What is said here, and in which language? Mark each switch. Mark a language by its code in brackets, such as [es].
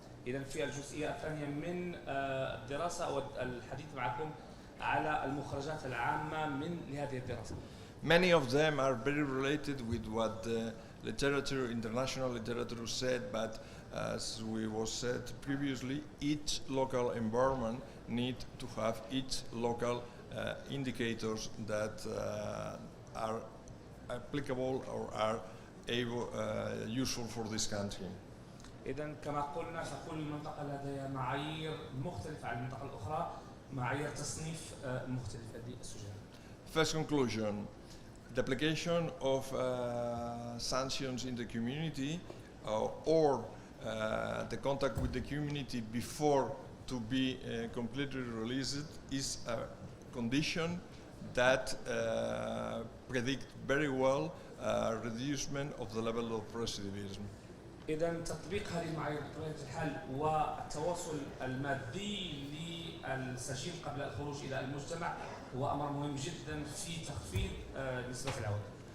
[ar] إذا في الجزئية الثانية من الدراسة أو الحديث معكم على المخرجات العامة من لهذه الدراسة. [en] Many of them are very related with what the literature, international literature said, but as we was said previously, each local environment need to have each local indicators that are applicable or are able, useful for this country. [ar] إذا كما قلنا فكل منطقة لديها معايير مختلفة عن المنطقة الأخرى، معايير تصنيف مختلفة للسجناء. [en] First conclusion, the application of sanctions in the community or the contact with the community before to be completely released is a condition that predict very well reducement of the level of recidivism. [ar] إذا تطبيق هذه المعايير بطبيعة الحال والتواصل المادي للسجين قبل الخروج إلى المجتمع هو أمر مهم جدا في تخفيض نسبة العودة.